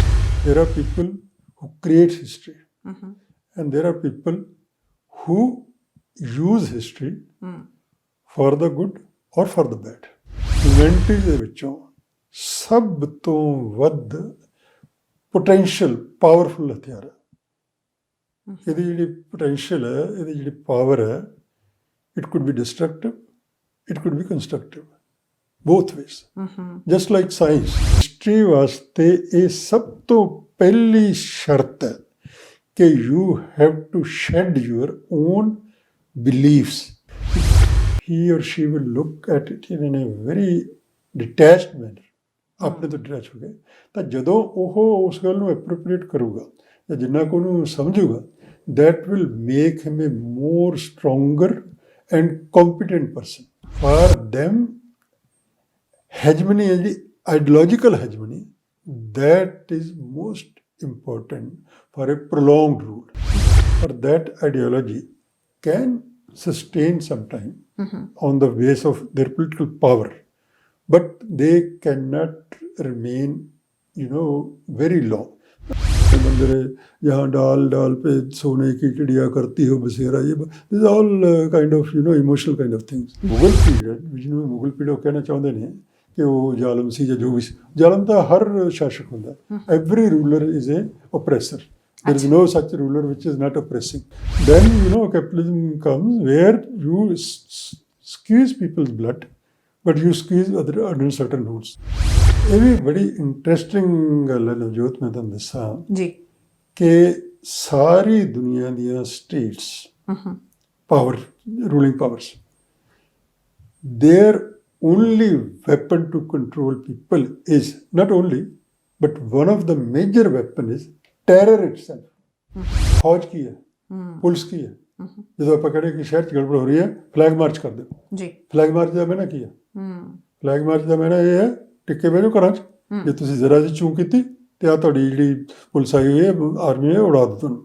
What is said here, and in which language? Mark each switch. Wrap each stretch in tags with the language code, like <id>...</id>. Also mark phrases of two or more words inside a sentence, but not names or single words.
<en>There are people who create history and there are people who use history for the good or for the bad.</en> <pa>ਹਿਊਮੈਨਿਟੀਜ਼ ਦੇ ਵਿੱਚੋਂ ਸਭ ਤੋਂ ਵੱਧ</pa> <en>potential powerful</en> <pa>ਹਥਿਆਰ ਹੈ। ਇਹਦੀ ਜਿਹੜੀ ਪੋਟੈਂਸ਼ੀਅਲ ਹੈ, ਇਹਦੀ ਜਿਹੜੀ ਪਾਵਰ ਹੈ,</pa> <en>it could be destructive, it could be constructive, both ways. Just like science, history</en> <pa>ਵਾਸਤੇ ਇਹ ਸਭ ਤੋਂ ਪਹਿਲੀ ਸ਼ਰਤ ਹੈ ਕਿ</pa> <en>you have to shed your own beliefs. He or she will look at it in a very detached manner.</en> <pa>ਆਪਣੇ ਤੋਂ ਡਿਟੈਚ ਹੋ ਗਏ ਤਾਂ ਜਦੋਂ ਉਹ ਉਸ ਗੱਲ ਨੂੰ ਐਪਰੋਪਰੀਏਟ ਕਰੂਗਾ ਜਾਂ ਜਿੰਨਾ ਕੁ ਉਹਨੂੰ ਸਮਝੂਗਾ,</pa> <en>that will make him a more stronger and competent person. For them, hegemony is the ideological hegemony that is most important for a prolonged rule. For that ideology can sustain some time on the base of their political power, but they cannot remain, very long.</en> <hi>मंदिर जहाँ डाल डाल पे सोने की चिड़िया करती हो बसेरा, ये</hi> <en>this all kind of emotional kind of things.</en> <pa>मुगल पीरियड ਜਿਹਨੂੰ ਮੁਗਲ ਪੀਰੀਅਡ ਕਹਿਣਾ ਚਾਹੁੰਦੇ ਨੇ ਕਿ ਉਹ ਜ਼ਾਲਮ ਸੀ ਜਾਂ ਜੋ ਵੀ ਸੀ। ਜ਼ਾਲਮ ਤਾਂ ਹਰ ਸ਼ਾਸਕ ਹੁੰਦਾ।</pa> <en>every ruler is a oppressor. There is no such ruler which is not oppressing. Then capitalism comes where you squeeze people's blood, but you squeeze under certain rules.</en> <pa>ਇਹ ਵੀ ਬੜੀ ਇੰਟਰਸਟਿੰਗ ਗੱਲ ਹੈ ਨਵਜੋਤ, ਮੈਂ ਤੁਹਾਨੂੰ ਦੱਸਾਂ ਜੀ ਕਿ ਸਾਰੀ ਦੁਨੀਆ ਦੀਆਂ</pa> <en>states power ruling powers, their only weapon to control people is not only but one of the major weapon is terror itself.</en> <pa>ਫੌਜ ਕੀ ਹੈ, ਪੁਲਿਸ ਕੀ ਹੈ। ਜਦੋਂ ਆਪਾਂ ਕਹਿੰਦੇ ਕਿ ਸ਼ਹਿਰ 'ਚ ਗੜਬੜ ਹੋ ਰਹੀ ਹੈ,</pa> <en>flag march</en> <pa>ਕਰ ਦਿਓ ਜੀ।</pa> <en>flag march</en> <pa>ਦਾ ਮੈਨਾਂ ਕੀ ਹੈ?</pa> <en>flag march</en> <pa>ਦਾ ਮੈਨਾਂ ਇਹ ਹੈ ਟਿੱਕੇ ਬਹਿ ਜਾਓ ਘਰਾਂ 'ਚ, ਜੇ ਤੁਸੀਂ ਜ਼ਰਾ ਜਿਹੀ ਚੂੰ ਕੀਤੀ ਤੇ ਆ ਤੁਹਾਡੀ ਜਿਹੜੀ ਪੁਲਿਸ ਆਈ ਹੋਈ ਹੈ, ਆਰਮੀ ਹੈ, ਉਡਾ ਦਿਓ ਤੁਹਾਨੂੰ।</pa>